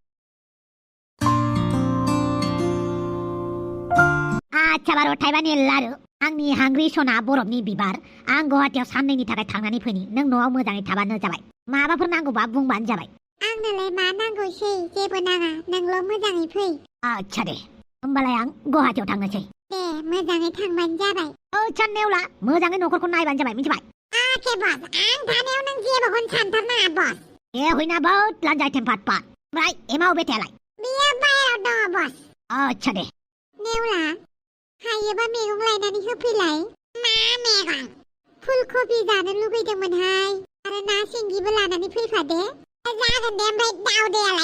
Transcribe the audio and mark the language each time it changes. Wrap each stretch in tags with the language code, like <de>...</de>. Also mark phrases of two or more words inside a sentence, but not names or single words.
<brx>आच्छा बार' थाइबानि लारु आंनि हांग्रि सना बरफनि बिबार आं गुवाहाटियाव साननैनि थाखाय थांनानै फैनि नों न'आव मोजाङै थाबानो जाबाय माबाफोर नांगौबा बुंबानो जाबाय आंनोलाय मा नांगौसै जेबो नाङा नोंल' मोजाङै फै आच्छा दे होमबालाय आं गुवाहाटियाव थांनोसै दे मोजाङै थांबानो जाबाय आच्छा नेवला मोजाङै न'खरखौ नायबानो जाबाय मिथिबाय अके बस आं थानायाव नों जेबोखौनो सानथारनाङा बस ए होइना बहुत लान्जाय टेम्पाट पाट ओमफ्राय एमाव बेथायालाय बियो बाहेराव दङ बस आच्छा दे नेवला हायोबा मैगं लायनानै होफैलाय मा मैगं फुलकबि जानो लुगैदोंमोनहाय आरो ना सिंगिबो लानानै फैफादे जागोन दे ओमफ्राय</brx>